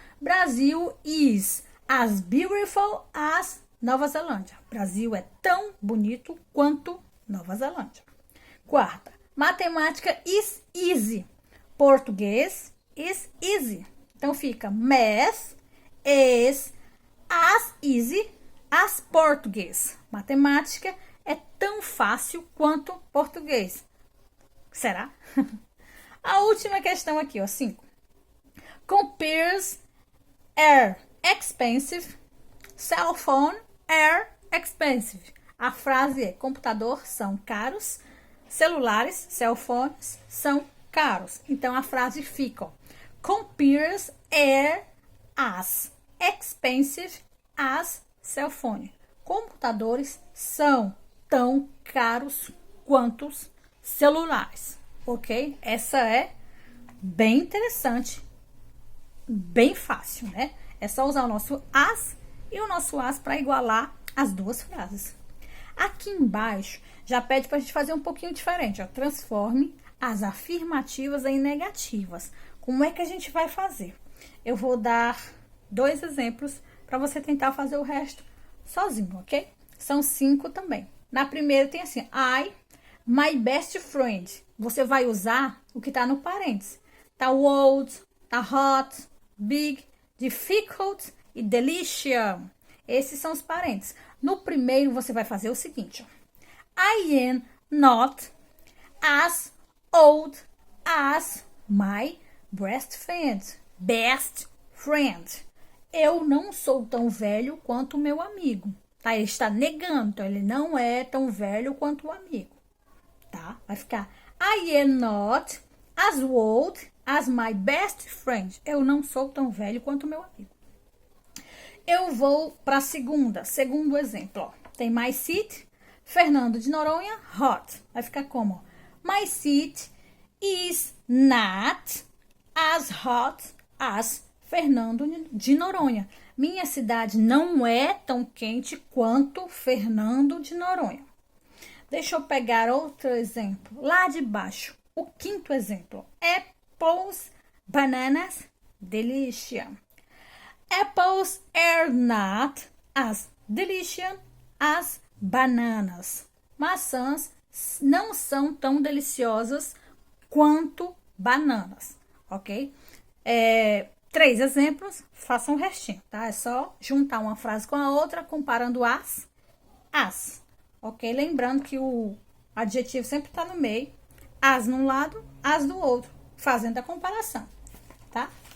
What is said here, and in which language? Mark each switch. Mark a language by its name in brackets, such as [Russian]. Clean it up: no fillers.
[English] Brasil is as beautiful as Nova Zelândia. [Portuguese] Brasil é tão bonito quanto Nova Zelândia. [English] Quarta. Matemática is easy. Português is easy. [Portuguese] Então fica [English] math is as easy as português. [Portuguese] Matemática é tão fácil quanto português. Será? A última questão aqui, ó, 5. [English] Computers are expensive. Cell phone are expensive. [Portuguese] A frase é, computador são caros, celulares, cell phones, são caros. Então, a frase fica, ó, [English] computers are as expensive as cell phone. [Portuguese] Computadores são tão caros quanto celulares, ok? Essa é bem interessante, bem fácil, né? É só usar o nosso as e o nosso as para igualar as duas frases. Aqui embaixo já pede para a gente fazer um pouquinho diferente, ó. Transforme as afirmativas em negativas. Como é que a gente vai fazer? Eu vou dar 2 exemplos para você tentar fazer o resto sozinho, ok? São 5 também. Na primeira tem assim, [English] my best friend. [Portuguese] Você vai usar o que está no parênteses. Tá old, tá hot, big, difficult e delicious. Esses são os parênteses. No primeiro, você vai fazer o seguinte, ó. [English] I am not as old as my best friend. Best friend. [Portuguese] Eu não sou tão velho quanto o meu amigo. Tá? Ele está negando, então ele não é tão velho quanto o amigo. Tá? Vai ficar [English] I am not as old as my best friend. [Portuguese] Eu não sou tão velho quanto o meu amigo. Eu vou para a segundo exemplo, ó. Tem [English] my seat, [Portuguese] Fernando de Noronha, hot. Vai ficar como? [English] My seat is not as hot as Fernando de Noronha. [Portuguese] Minha cidade não é tão quente quanto Fernando de Noronha. Deixa eu pegar outro exemplo. Lá de baixo, o 5º exemplo. Apples, bananas, delicious. [English] Apples are not as delicious as bananas. [Portuguese] Maçãs não são tão deliciosas quanto bananas, ok? 3 exemplos, façam o restinho, tá? É só juntar uma frase com a outra, comparando as, ok? Lembrando que o adjetivo sempre tá no meio, as num lado, as do outro, fazendo a comparação, tá?